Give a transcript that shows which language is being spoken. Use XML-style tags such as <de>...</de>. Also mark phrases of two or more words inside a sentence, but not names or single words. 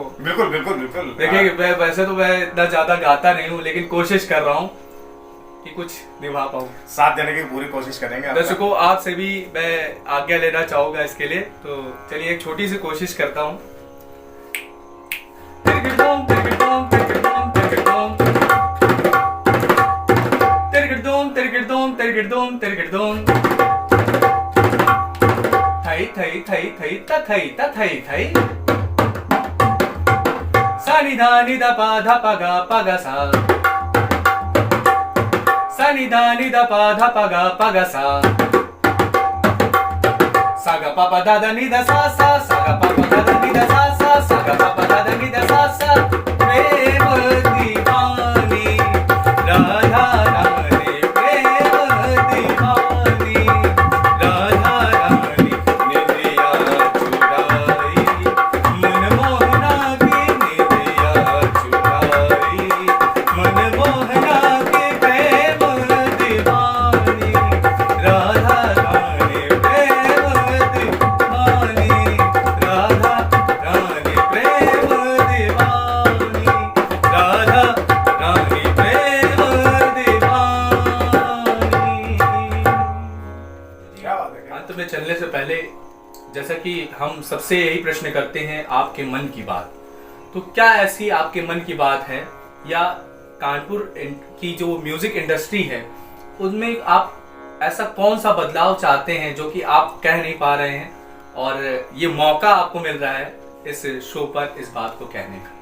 <hi>बिल्कुल बिल्कुल बिल्कुल। देखिए मैं वैसे तो मैं इतना ज्यादा गाता नहीं हूँ, लेकिन कोशिश कर रहा हूँ कि कुछ निभा पाऊँ। साथ देने की पूरी कोशिश करेंगे। दर्शकों आपसे भी मैं आज्ञा लेना चाहूंगा इसके लिए, तो चलिए एक छोटी सी कोशिश करता हूँ। थई थई थई थई तथई तथई थई सा नि धा नि ध पा ध प ग प ग सा सा नि धा नि ध पा ध प ग प ग सा सा ग प प ध ध नि ध सा सा सा ग प प ध ध नि ध सा सा सा ग प प ध ध नि ध सा सा। प्रेम दीवानी राधा रानी, प्रेम दीवानी राधा रानी, निधिया चुराई मन मोहना की, निधिया चुराई मन मोहना की, प्रेम दीवानी राधा रानी, प्रेम दीवानी राधा रानी, प्रेम दीवानी राधा रानी, प्रेम दीवानी। क्या बात है। अंत में चलने से पहले जैसा कि हम सबसे यही प्रश्न करते हैं, आपके मन की बात, तो क्या ऐसी आपके मन की बात है या कानपुर की जो</hi> <en>music industry</en> <hi>है उनमें आप ऐसा कौन सा बदलाव चाहते हैं जो कि आप कह नहीं पा रहे हैं, और ये मौका आपको मिल रहा है इस शो पर इस बात को कहने का?</hi>